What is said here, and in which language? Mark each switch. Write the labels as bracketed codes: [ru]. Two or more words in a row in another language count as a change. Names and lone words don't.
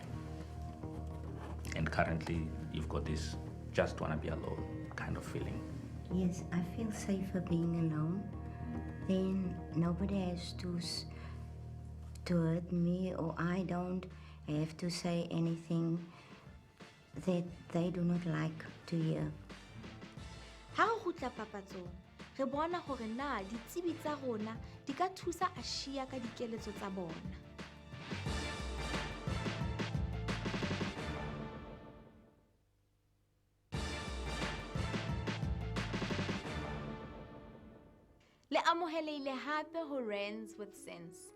[en] And currently you've got this just want to be alone kind of feeling. Yes, I feel safer being alone. Then nobody has to hurt me, or I don't have to say anything that they do not like to hear. [st] Ha re kgutla papatsong, re bona hore na ditsebi tsa rona di ka thusa Aashiya ka dikeletso tsa bona. Le amoheleile hape ho Rands with Sense.